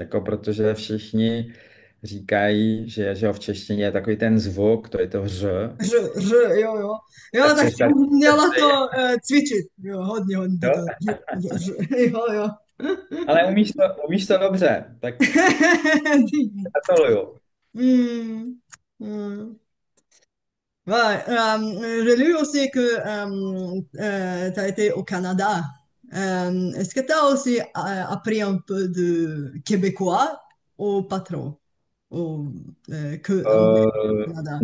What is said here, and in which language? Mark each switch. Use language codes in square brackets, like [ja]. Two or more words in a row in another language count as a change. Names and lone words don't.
[cs] Jako protože všichni říkají, že v češtině je takový ten zvuk, to je to ř. Jo, jo. Jo, Tak tak jsi tady jsem měla přeci, to cvičit. Jo, hodně jo? toto. Jo, jo. Ale umíš to dobře, tak gratuluju. Hmm. Hmm. [fr] Ouais, j'ai lu aussi que tu as été au Canada. Est-ce que tu as aussi appris un peu de québécois ou pas trop? Ou que anglais au Canada?